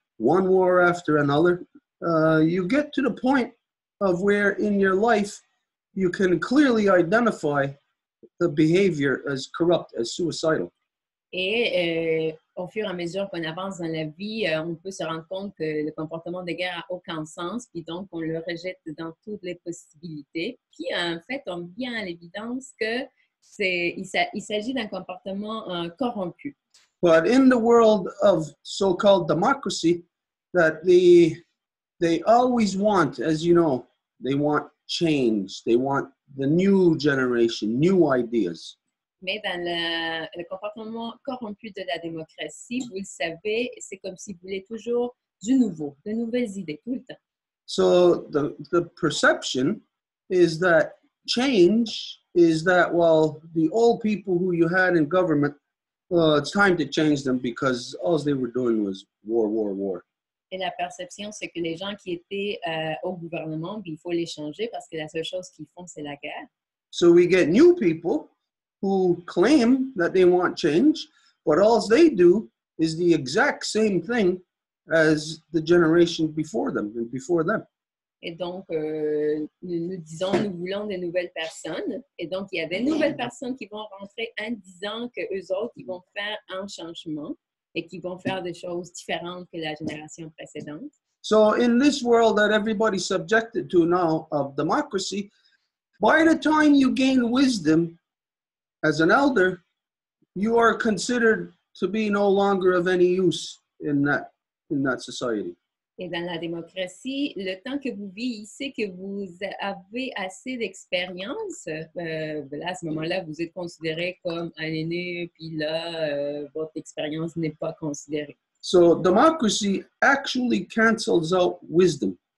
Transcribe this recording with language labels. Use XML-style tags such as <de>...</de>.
<en>One war after another, you get to the point of where in your life you can clearly identify the behavior as corrupt, as suicidal.</en> <fr>Et au fur et à mesure qu'on avance dans la vie, on peut se rendre compte que le comportement de guerre n'a aucun sens, puis donc on le rejette dans toutes les possibilités. Puis en fait, on vient à l'évidence que il s'agit d'un comportement corrompu.</fr> <en>But in the world of so-called democracy, that they always want, as you know, they want change. They want the new generation, new ideas.</en> <fr>Mais dans le comportement corrompu de la démocratie, vous le savez, c'est comme si vous voulez toujours du nouveau, de nouvelles idées, tout le temps.</fr> <en>So the perception is that change is that, well, the old people who you had in government, it's time to change them because all they were doing was war, war, war.</en> <fr>Et la perception, c'est que les gens qui étaient au gouvernement, il faut les changer parce que la seule chose qu'ils font, c'est la guerre.</fr> <en>So we get new people who claim that they want change, but all they do is the exact same thing as the generation before them and before them.</en> <fr>Et donc, nous disons, nous voulons de nouvelles personnes. Et donc, il y a des nouvelles personnes qui vont rentrer en disant qu'eux autres, ils vont faire un changement et qui vont faire des choses différentes que la génération précédente.</fr> <en>So in this world that everybody's subjected to now of democracy, by the time you gain wisdom as an elder, you are considered to be no longer of any use in that society.</en> <fr>Et dans la démocratie, le temps que vous vieillissez, que vous avez assez d'expérience, là, à ce moment-là, vous êtes considéré comme un aîné, puis là, votre expérience n'est pas considérée.</fr> <en>So democracy actually cancels out wisdom.</en>